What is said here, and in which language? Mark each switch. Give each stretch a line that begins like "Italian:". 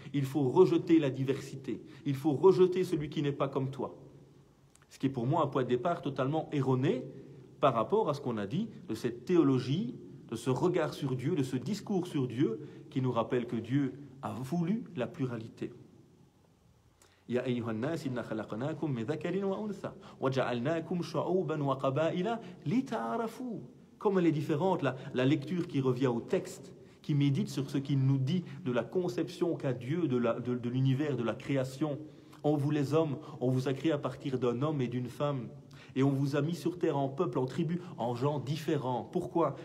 French: Il faut rejeter la diversité. Il faut rejeter celui qui n'est pas comme toi. Ce qui est pour moi un point de départ totalement erroné par rapport à ce qu'on a dit de cette théologie, de ce regard sur Dieu, de ce discours sur Dieu qui nous rappelle que Dieu a voulu la pluralité.
Arabic: يا أيها الناس إنا خلقناكم من ذكر وأنثى وجعلناكم شعوبا وقبائل لتعارفوا.
French: Comme elle est différente, la lecture qui revient au texte, qui médite sur ce qu'il nous dit de la conception qu'a Dieu de l'univers, de la création, On vous les hommes, on vous a créé à partir d'un homme et d'une femme. Et on vous a mis sur terre en peuple, en tribu, en gens différents. Pourquoi?